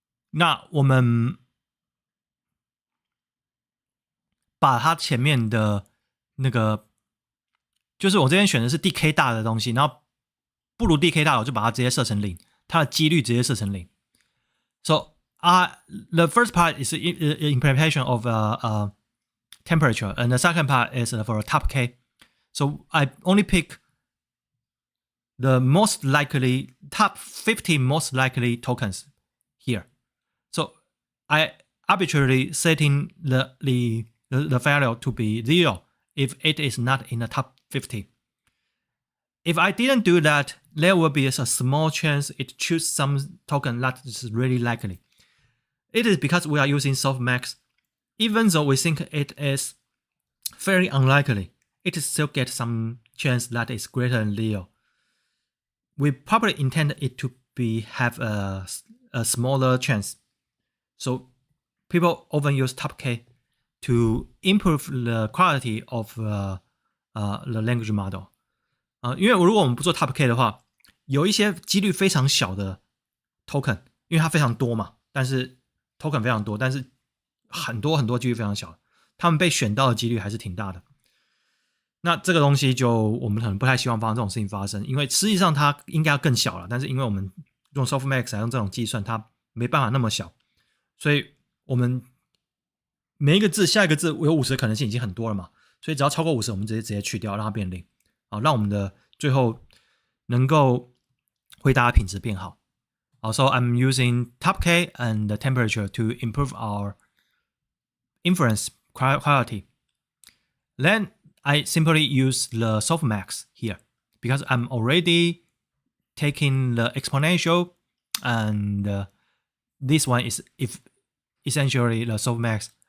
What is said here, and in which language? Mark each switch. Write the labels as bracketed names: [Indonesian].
[Chinese] 那我们把它前面的那个，就是我这边选的是 DK 大的东西，然后不如 DK 大，我就把它直接设成0，它的几率直接设成0。 [English] So the first part is implementation of temperature, and the second part is for top K. So I only pick the most likely top 50 most likely tokens here. So I arbitrarily setting the value to be 0 if it is not in the top 50. If I didn't do that, there will be a small chance it choose some token that is really likely. It is because we are using softmax. Even though we think it is very unlikely, it still gets some chance that is greater than 0. We probably intend it to have a smaller chance. So people often use top K to improve the quality of the language model. [Chinese] 因为如果我们不做 top K 的话，有一些几率非常小的 token， 因为它非常多嘛，但是 token 非常多，但是很多几率非常小，他们被选到的几率还是挺大的。那这个东西就我们可能不太希望发生这种事情发生，因为实际上它应该要更小了，但是因为我们用 softmax 来用这种计算，它没办法那么小，所以我们每一个字下一个字有50的可能性已经很多了嘛，所以只要超过50，我们直接去掉，让它变0，让我们的最后能够回答的品质变好。 [English] Also, I'm using top K and the temperature to improve our inference quality. Then I simply use the softmax here because I'm already taking the exponential, and this one is essentially the softmax.